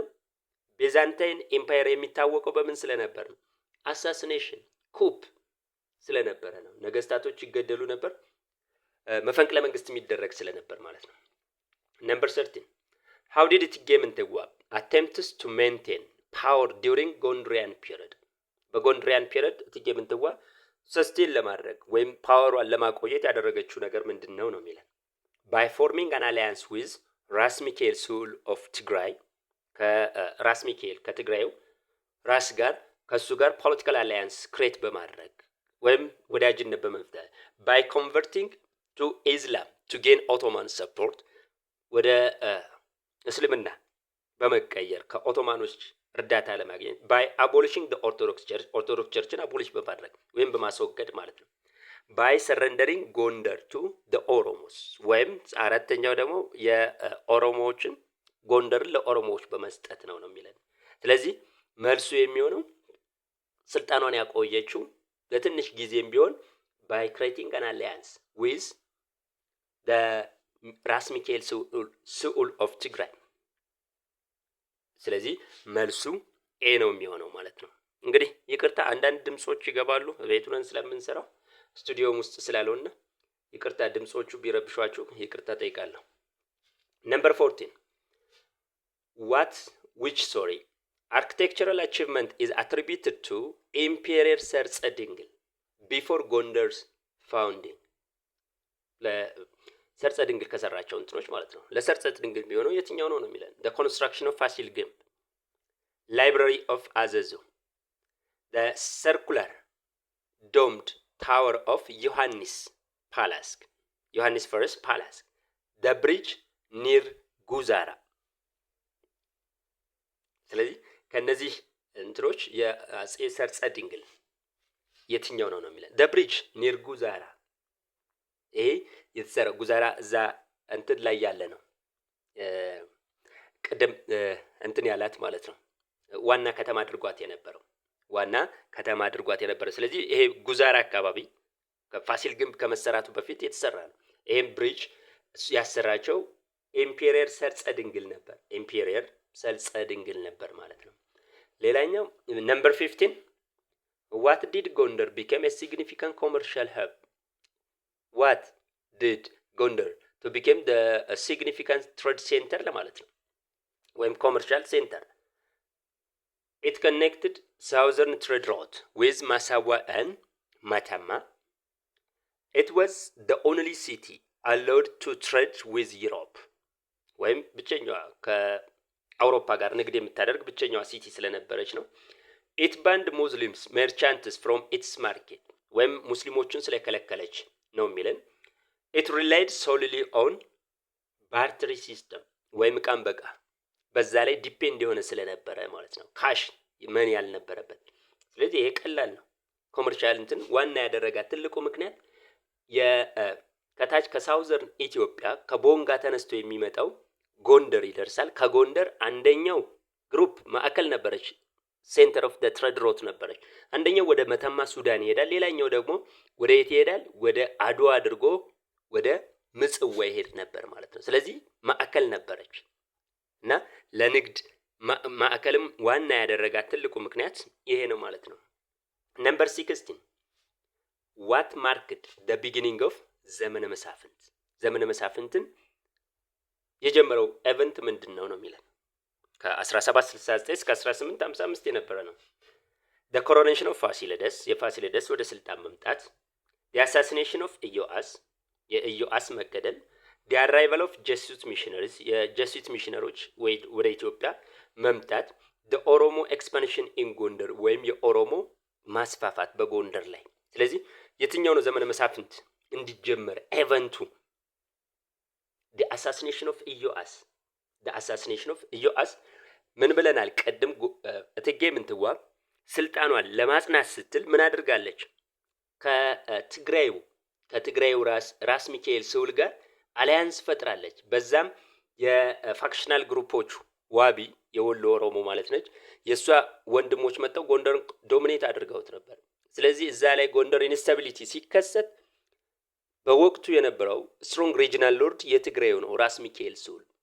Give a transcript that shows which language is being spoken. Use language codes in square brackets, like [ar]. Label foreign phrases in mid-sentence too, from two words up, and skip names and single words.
[am] ቤዛንታይን ኤምፓየር የሚታወቀው በምን ስለነበር ነው? [en] assassination coup [am] ስለነበረ ነው። ነገስታቶች ይገደሉ ነበር፣ መፈንቅለ መንግስት የሚደረግ ስለነበር ማለት ነው። ነምበር 13 [en] how did [am] እቴጌ ምንትዋብ [en] attempts to maintain power during Gondorian period? [am] በጎንድሪያን ፒሪየድ እቴጌ ምንትዋብ ሰስቴን ለማድረግ ወይም ፓወሯን ለማቆየት ያደረገችው ነገር ምንድነው ነው የሚለን? [en] by forming an alliance with [am] ራስ ሚካኤል ስዑል of ትግራይ፣ ከራስ ሚካኤል ከትግራዩ ራስ ጋር ከሱ ጋር [en] political alliance create [am] በማድረግ ወይም ወዳጅነት በመፍጠር [en] by converting to Islam to gain Ottoman support፣ [am] ወደ እስልምና በመቀየር ከኦቶማኖች እርዳታ ለማግኘት [en] by abolishing the Orthodox Church፣ [am] ኦርቶዶክስ ቸርችን አቦሊሽ በማድረግ ወይም በማስወገድ ማለት ነው። [en] by surrendering ጎንደር to the ኦሮሞስ፣ [am] ወይም አራተኛው ደግሞ የኦሮሞዎችን ጎንደርን ለኦሮሞዎች በመስጠት ነው የሚለን። ስለዚህ መልሱ የሚሆነው ስልጣኗን ያቆየችው ለትንሽ ጊዜም ቢሆን [en] by creating an alliance with the ራስ ሚካኤል ስዑል of ትግራይ። [am] ስለዚህ መልሱ ኤ ነው የሚሆነው ማለት ነው። እንግዲህ ይቅርታ አንዳንድ ድምጾች ይገባሉ፣ ቤቱን ስለምንሰራው ስቱዲዮም ውስጥ ስላልሆነ ይቅርታ ድምጾቹ ቢረብሿችሁ ይቅርታ ጠይቃለሁ። ነምበር 14 [en] which architectural achievement is attributed to Emperor ሰርጸ ድንግል before Gondar's founding? [am] ለሰርጸ ድንግል ከሰራቸው እንትኖች ማለት ነው። ለሰርጸ ድንግል ቢሆነው የትኛው ነው የሚለን? [en] the construction of ፋሲል ግንብ፣ library of አዘዞ፣ the circular domed tower of ዮሐንስ ፓላስ ዮሐንስ ፈርስት ፓላስ the bridge near ጉዛራ። [am] ስለዚህ ከነዚህ እንትሮች የአጼ ሰርጸ ድንግል የትኛው ነው የሚለው [en] the bridge near ጉዛራ። [am] ይሄ የተሰራ ጉዛራ እዛ እንትን ላይ ያለ ነው ቅድም እንትን ያላት ማለት ነው ዋና ከተማ አድርጓት የነበረው ስለዚህ ይሄ ጉዛራ አካባቢ ከፋሲል ግንብ ከመሰራቱ በፊት የተሰራ ነው። ይሄም ብሪጅ ያሰራቸው ኢምፔሪየር ሰርጸ ድንግል ነበር ማለት ነው። ሌላኛው ነምበር 15 [en] what did Gondar become a significant commercial hub? what did Gondar to become the significant trade center [am] ለማለት ነው ወይም [en] commercial center. It connected southern trade route with Massawa and Matama. It was the only city allowed to trade with Europe. [am] ወይም ብቸኛዋ ከአውሮፓ ጋር ንግድ የምታደርግ ብቸኛዋ ሲቲ ስለነበረች ነው። [en] It banned Muslims merchants from its market. [am] ወይም ሙስሊሞችን ስለከለከለች ነው የሚለን። [en] It relied solely on barter system [am] ወይም ዕቃን በቃ በዛ ላይ ዲፔንድ የሆነ ስለነበረ ማለት ነው። [en] cash money [am] ያልነበረበት። ስለዚህ ይሄ ቀላል ነው። ኮመርሻል እንትን ዋና ያደረጋት ትልቁ ምክንያት ከታች ከሳውዘርን ኢትዮጵያ ከቦንጋ ተነስቶ የሚመጣው ጎንደር ይደርሳል። ከጎንደር አንደኛው ግሩፕ ማዕከል ነበረች፣ [en] center of the trade route [am] ነበረች። አንደኛው ወደ መተማ ሱዳን ይሄዳል፣ ሌላኛው ደግሞ ወደ የት ይሄዳል? ወደ አድዋ አድርጎ ወደ ምጽዋ ይሄድ ነበር ማለት ነው። ስለዚህ ማዕከል ነበረች እና ለንግድ ማዕከልም ዋና ያደረጋት ትልቁ ምክንያት ይሄ ነው ማለት ነው። ነምበር 16 [en] what marked the beginning of [am] ዘመነ መሳፍንትን የጀመረው ኤቨንት ምንድነው ነው የሚለው ከ1769 እስከ 1855 የነበረ ነው። [en] the coronation of [am] ፋሲለደስ የፋሲለደስ ወደ ስልጣን መምጣት፣ [en] the assassination of [am] የኢዮአስ መገደል፣ [en] the arrival of Jesuit missionaries [am] የጀሱት ሚሽነሮች ወደ ኢትዮጵያ መምጣት፣ [en] the ኦሮሞ expansion in [am] ጎንደር ወይም የኦሮሞ ማስፋፋት በጎንደር ላይ። ስለዚህ የትኛው ነው ዘመነ መሳፍንት እንዲጀመር ኤቨንቱ? [en] the assassination of [am] ኢዮአስ ምን ብለናል ቀድም? እቴጌ ምንትዋብ ስልጣኗን ለማጽናት ስትል ምን አድርጋለች? ከትግራዩ ራስ ሚካኤል ስውል ጋር አሊያንስ ፈጥራለች። በዛም የፋክሽናል ግሩፖቹ ዋቢ የወሎ ኦሮሞ ማለት ነች፣ የሷ ወንድሞች መጥተው ጎንደርን ዶሚኔት አድርገውት ነበር። ስለዚህ እዛ ላይ ጎንደር ኢንስታቢሊቲ ሲከሰት በወቅቱ የነበረው [en] strong regional lord [am] የትግራዩ ነው ራስ ሚካኤል ስውል።